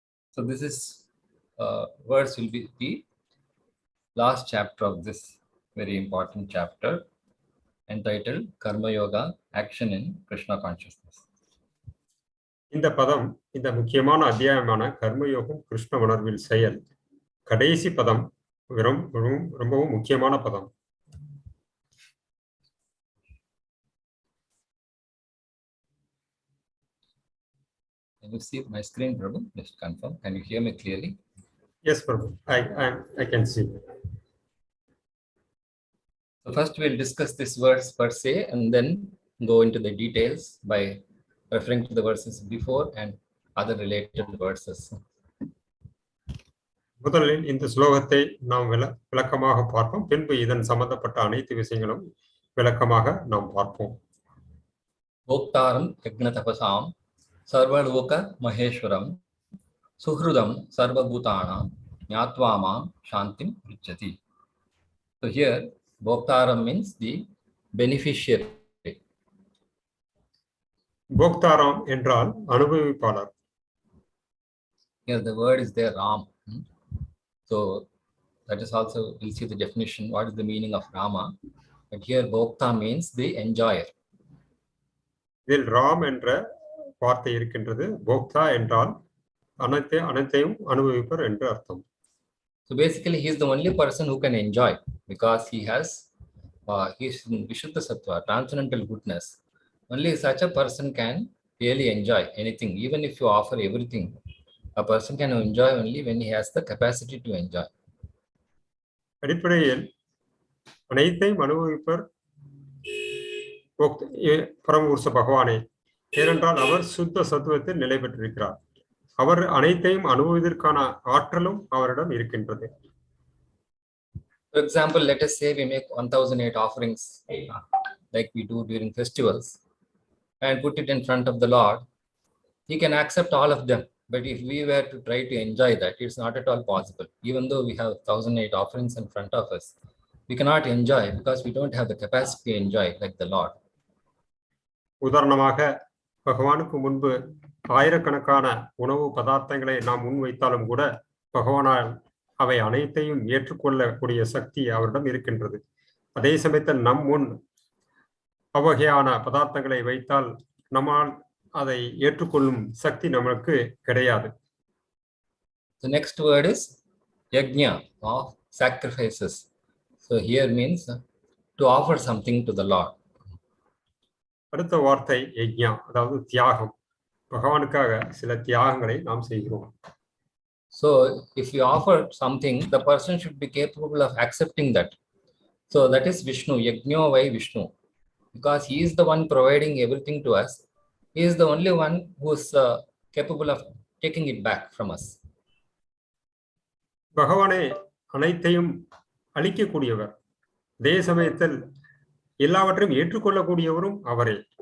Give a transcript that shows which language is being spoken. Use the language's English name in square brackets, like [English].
[English] So this is verse will be the last chapter of this very important chapter entitled Karma Yoga, Action in Krishna Consciousness. [Tamil] இந்த பதம் இந்த முக்கியமான அத்தியாயமான கர்மயோகம் கிருஷ்ண உணர்வில் செயல் கடைசி பதம் ரொம்பவும் முக்கியமான பதம். [English] Can you see my screen, Prabhu? Just confirm. Can you hear me clearly? Yes, Prabhu. I can see. So first we'll discuss this verse per se and then go into the details by referring to the verses before and other related verses. [Tamil] முதலில் இந்த ஸ்லோகத்தை நாம் விளக்கமாக பார்ப்போம். பின்பு இதன் சம்பந்தப்பட்ட அனைத்து விஷயங்களும் விளக்கமாக நாம் பார்ப்போம். [Sanskrit] bhoktāraṁ yajña-tapasāṁ sarva-loka-maheśvaram su-hṛdam sarva-bhūtānāṁ ஞātvā śāntim ṛcchati. [English] So here bhoktāram means the beneficiary. [Tamil] bhoktāram என்றால் அனுபவிப்பாளர். [English] Here the word is there, Ram. So that is also, we'll see the definition, what is the meaning of Rama. But here bhokta means the enjoyer. [Tamil] இதில் ராம் என்ற வார்த்தை இருக்கின்றது. போக்தா என்றால் அனைத்தையும் அனுபவிப்பர் என்று அர்த்தம். [English] So basically he is the only person who can enjoy because he has he is in Vishuddha Sattva, transcendental goodness. Only such a person can really enjoy anything. Even if you offer everything, a person can enjoy only when he has the capacity to enjoy. [Tamil] அடிப்படையில் அனைத்தையும் அனுபவிப்பர் பரமபுருஷ பகவானே. ஏனென்றால் அவர் சுத்த சத்துவத்தில் நிலை பெற்றிருக்கிறார். அவர் அனைத்தையும் அனுபவிப்பதற்கான ஆற்றலும் அவரிடம் இருக்கின்றது. [English] For example, let us say we make 1008 offerings like we do during festivals and put it in front of the Lord. He can accept all of them. But if we were to try to enjoy that, it's not at all possible. Even though we have 1008 offerings in front of us, we cannot enjoy because we don't have the capacity to enjoy like the Lord. [Tamil] உதாரணமாக பகவானுக்கு முன்பு ஆயிரக்கணக்கான உணவு பதார்த்தங்களை நாம் முன்வைத்தாலும் கூட பகவானால் அவை அனைத்தையும் ஏற்றுக்கொள்ளக்கூடிய சக்தி அவரிடம் இருக்கின்றது. அதே சமயத்தில் நம் முன் அவ்வகையான பதார்த்தங்களை வைத்தால் நம்மால் அதை ஏற்றுக்கொள்ளும் சக்தி நமக்கு கிடையாது. [English] The next word is yajña, of sacrifices. So here means to offer something to the Lord. [Tamil] அடுத்த வார்த்தை யஜ்ஞா, அதாவது தியாகம். பகவானுக்காக சில தியாகங்களை நாம் செய்கிறோம். [English] So if you offer something, the person should be capable of accepting that. So that is Vishnu, [Sanskrit] yajño vai Vishnu, [English] because he is the one providing everything to us. He is the only one who is capable of taking it back from us. [Tamil] பகவானே அனைத்தையும் அளிக்கக்கூடியவர், அதே சமயத்தில் எல்லாவற்றையும் ஏற்றுக்கொள்ளக்கூடியவரும் அவரே.